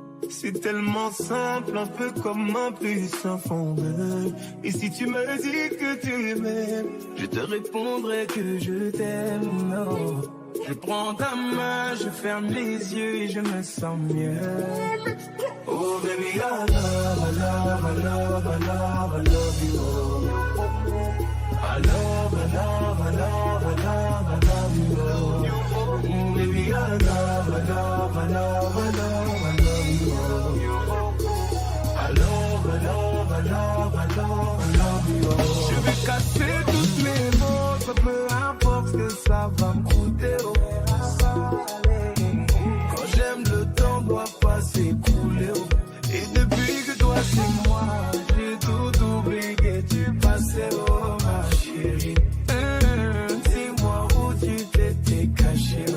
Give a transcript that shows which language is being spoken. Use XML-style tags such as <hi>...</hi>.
<fr>C'est tellement simple, un peu comme un puissant fondeur. Et si tu me dis que tu m'aimes, je te répondrai que je t'aime. Oh. Je prends ta main, je ferme les yeux et je me sens mieux.</fr> <en>Oh baby, I love, I love, I love, I love, I love you. I love, I love, I love, I love, I love you. Oh baby, I love, I love, I love, I love, I love you. I love, I love, I love, I love, I love you.</en> <fr>Je vais casser toutes mes mots, peu importe ce que ça va me coûter. Oh. Quand j'aime, le temps doit pas s'écouler. Oh. Et depuis que toi c'est moi, j'ai tout oublié du passé. Oh ma chérie, dis-moi où tu t'étais caché.</fr>